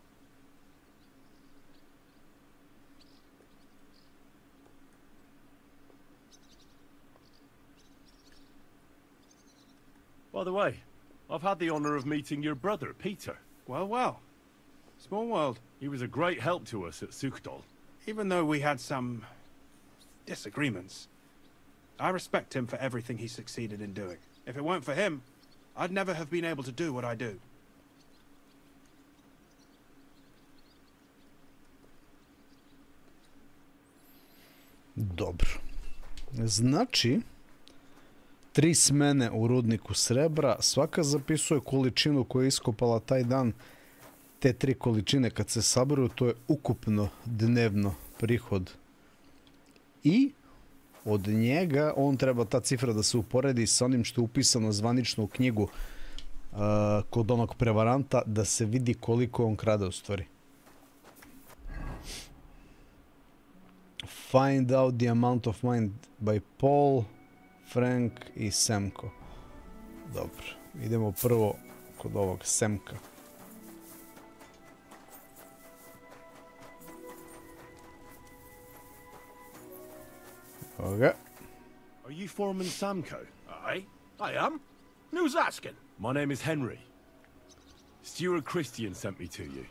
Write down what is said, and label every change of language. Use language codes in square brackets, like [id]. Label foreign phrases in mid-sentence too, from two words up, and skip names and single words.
[en] By the way, I've had the honor of meeting your brother, Peter. Well, well. Small world. He was a great help to us at Sukdal. Even though we had some disagreements, I respect him for everything he succeeded in doing. If it weren't for him, I'd never have been able to do what I do. [sr] Dobro. Znači, 3 smene u rudniku srebra, svaka zapisuje količinu koju je iskopala taj dan. Te 3 količine kad se saberu, to je ukupno dnevno prihod. I od njega on treba ta cifra da se uporedi sa onim što je upisano zvanično u knjigu kod onog prevaranta, da se vidi koliko on krade u stvari. [en] Find out the amount of mined by Paul, Frank i Semko. [sr] Dobro, idemo prvo kod ovog Semka. [en] Okay. Are you Foreman Samko? Aye, I am. Who's asking? My name is Henry. Steward Christian sent me to you.